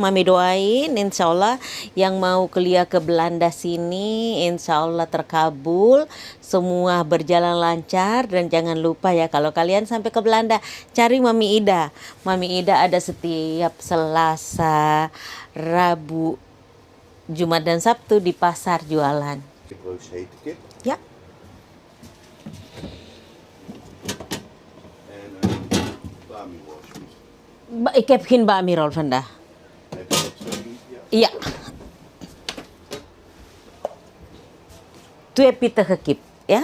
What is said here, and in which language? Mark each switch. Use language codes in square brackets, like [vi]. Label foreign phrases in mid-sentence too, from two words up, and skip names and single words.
[id] Mami doain [ar] إن شاء الله [id] yang mau kuliah ke Belanda sini [ar] إن شاء الله [id] terkabul, semua berjalan lancar. Dan jangan lupa ya kalau kalian sampai ke Belanda cari Mami Ida. Mami Ida ada setiap Selasa, Rabu, Jumat dan Sabtu di pasar jualan. Ya. [nl] Ik heb geen bami-rol vandaag. Ja. 2 pittige kip, ja?